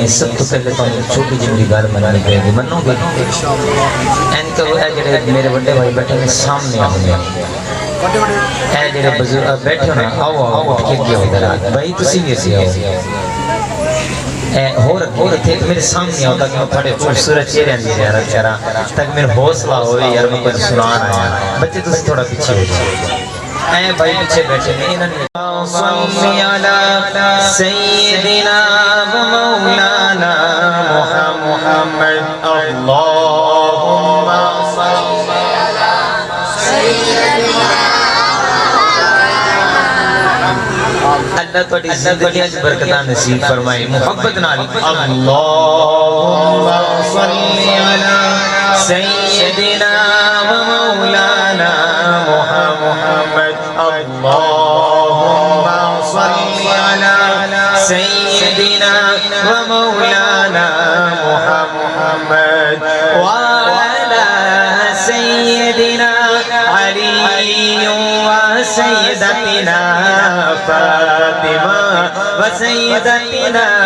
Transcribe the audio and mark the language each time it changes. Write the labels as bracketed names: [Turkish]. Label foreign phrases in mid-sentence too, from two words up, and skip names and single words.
[Punjabi] سب توں پہلے تے چھوٹی جی میری گل منی پئے گی، منو گے؟ ایتھوں جو میرے وڈے بھائی بیٹھے نے سامنے آنے جو بزرگ بیٹھے ہو نا، آؤ آؤ کے ادھر بھائی تم بھی اسی آؤ ہور تھے میرے سامنے آؤ تاکہ میں تھوڑے خوبصورت چہرے کی زیارت کراں تاکہ میرا حوصلہ ہو یار میں کجھ سنانا اے. [Urdu] بچے تم تھوڑا پیچھے ہو جاؤ. [Punjabi] اے بھائی پیچھے بیٹھے نے انہوں نے [Arabic] صل على سيدنا ومولانا محمد اللهم صل على سيدنا. [Punjabi] اللہ تہاڈی زندگی چ برکتاں نصیب فرمائے محبت نال. [Arabic] اللهم صل على سيدنا ومولانا محمد اللهم صل على سيدنا ومولانا محمد وعلى سيدنا علي وسيدتنا فاطمة وسيدتنا फातिमा व सय्यदतिना